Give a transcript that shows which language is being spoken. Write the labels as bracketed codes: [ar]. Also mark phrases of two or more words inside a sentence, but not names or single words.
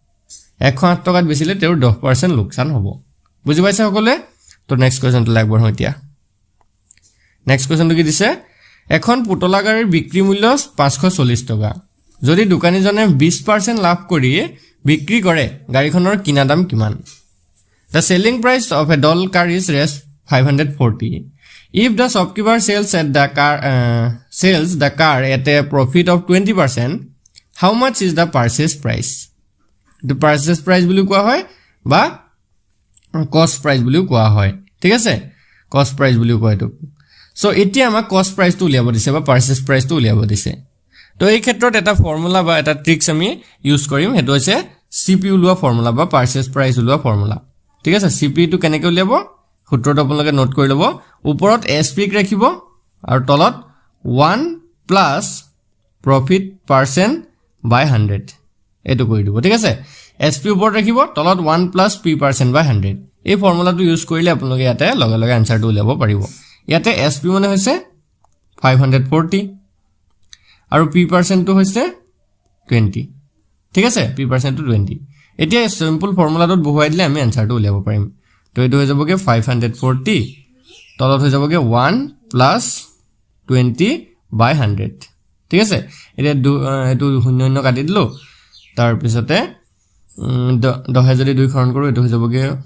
[as] 108 টকাত বেচিলে তেও 10% লোকসান হ'ব বুজি পাইছে সকলে তো [en] next question [as] লাগবৰ হয় এতিয়া [en] next question [as] কি দিছে এখন পুতলা গাড়ীৰ বিক্ৰী মূল্য 540 টকা যদি দোকানীজনে 20% লাভ কৰি বিক্ৰী কৰে গাড়ীখনৰ কিনা দাম কিমান [en] The selling price of a doll car is Rs 540 if the shopkeeper sells the car at a profit of 20% how much is the purchase price the purchase price [as] বুলি কোৱা হয় বা [en] cost price [as] বুলি কোৱা হয় ঠিক আছে [en] cost price বুলি [as] কোৱা এটো সো এতিয়া আমাক [en] cost price [as] টো উলিয়াব দিছে বা [en] purchase price [as] টো উলিয়াব দিছে তো এই ক্ষেত্ৰত এটা ফৰ্মুলা বা এটা ট্ৰিক্স আমি ইউজ কৰিম হেতু হৈছে সিপি উলোৱা ফৰ্মুলা বা [en] purchase price [as] উলোৱা ফৰ্মুলা ঠিক আছে সিপি টো কেনেকৈ উলিয়াব সূত্ৰটো আপোনালোকে নোট কৰি ল'ব ওপৰত এসপি ক ৰাখিব আৰু তলত 1 প্লাস [en] profit percent by 100 [as] এটো কৰি দিব ঠিক আছে এসপি ওপৰত ৰাখিব তলত [en] 1 plus p percent by 100 [as] এই ফৰ্মুলাটো ইউজ কৰিলে আপোনালোকে ইয়াতে লগে লগে আনসাৰটো উলিয়াব পাৰিব ইয়াতে এসপি মানে হৈছে 540 আৰু [en] p percent [as] টো হৈছে 20 ঠিক আছে [en] p percent [as] টো 20 এতিয়া [en] simple formula [as] বহুৱাই দিলে আমি আনসাৰটো উলিয়াব পাৰিম তো এটো হৈ যাবগে 540 তলত হৈ যাবগে [en] 1 plus 20 by 100 [as] ঠিক আছে এতিয়া এটো শূন্য শূন্য কাটি দিলো তাৰ পিছতে 10 যদি 2 হৰণ কৰো এটো হৈ যাবগে